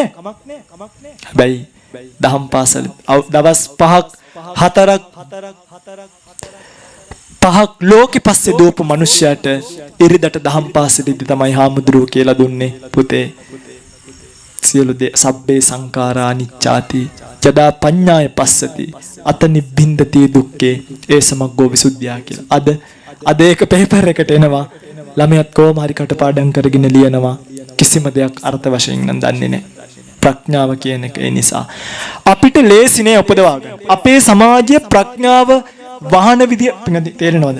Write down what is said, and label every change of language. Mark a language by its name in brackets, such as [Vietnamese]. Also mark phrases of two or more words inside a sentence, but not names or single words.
[Sinhala] හැබැයි දහම් පාසලේ දවස් 5ක් 4ක් ලෝකෙ පස්සේ දෝපු මිනිස්සයාට ඉරිදට දහම් පාසලේදී තමයි හාමුදුරුවෝ කියලා දුන්නේ පුතේ සියලු දේ [Pali] සබ්බේ සංඛාරා අනිච්චාති යදා පඤ්ඤාය පස්සති අත නිබ්බින්දති දුක්ඛේ ඒ සමග්ගෝ විසුද්ධියා [Sinhala] කියලා. අද ඒක පේපර් එකට එනවා. ළමයාත් කොහොම හරි කටපාඩම් කරගෙන ලියනවා. කිසිම දෙයක් අර්ථ වශයෙන් නම් දන්නේ නැහැ. ප්‍රඥාව කියන එක ඒ නිසා අපිට ලේසි නේ උපදවා ගන්න. අපේ සමාජයේ ප්‍රඥාව වහන විදිය තේරෙනවද?